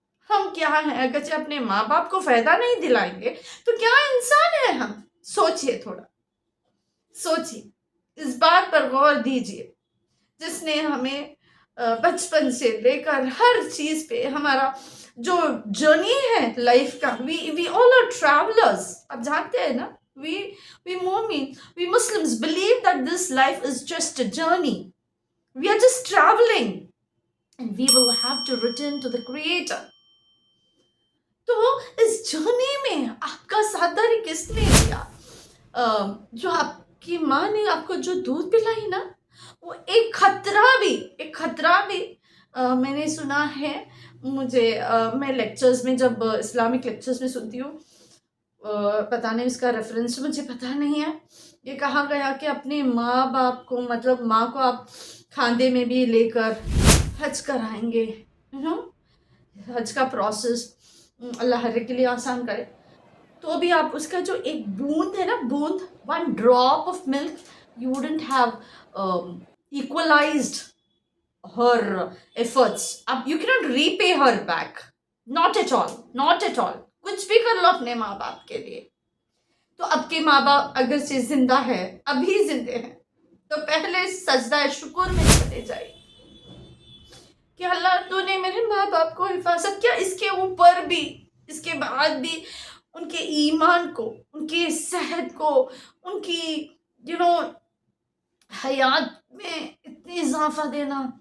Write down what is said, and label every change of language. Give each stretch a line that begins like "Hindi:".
Urdu: ہم کیا ہیں اگرچہ اپنے ماں باپ کو فائدہ نہیں دلائیں گے تو کیا انسان ہے ہم؟ سوچئے، تھوڑا سوچئے، اس بات پر غور دیجئے. جس نے ہمیں بچپن سے لے کر ہر چیز پہ ہمارا جو جرنی ہے لائف کا،
English: We all are travellers.
Urdu: آپ جانتے ہیں نا،
English: we مومن، we Muslims believe that this life is just a journey. We are just traveling and we will have to return to the Creator.
Urdu: تو اس جرنی میں آپ کا ساتھ داری کس نے دیا؟ جو آپ کی ماں نے آپ کو جو دودھ پلائی نا، وہ ایک خطرہ بھی میں نے سنا ہے. مجھے میں لیکچرز میں، جب اسلامک لیکچرز میں سنتی ہوں، پتہ نہیں اس کا ریفرنس مجھے پتہ نہیں ہے، یہ کہا گیا کہ اپنے ماں باپ کو، مطلب ماں کو آپ کھاندے میں بھی لے کر حج کرائیں گے. حج کا پروسیس اللہ ہر ایک کے لیے آسان کرے. تو بھی آپ اس کا جو ایک بوند ہے نا، بوند،
English: One drop of milk, you wouldn't have equalized her efforts. اب you cannot repay her back. Not at all. Not at all.
Urdu: کچھ بھی کر لو اپنے ماں باپ کے لیے. تو اب کے ماں باپ اگرچہ زندہ ہے، ابھی زندے ہیں، تو پہلے سجدہ شکر میں چلے جائے کہ اللہ تو نے میرے ماں باپ کو حفاظت کیا. اس کے اوپر بھی، اس کے بعد بھی ان کے ایمان کو، ان کی صحت کو، ان کی حیات میں اتنی اضافہ دینا.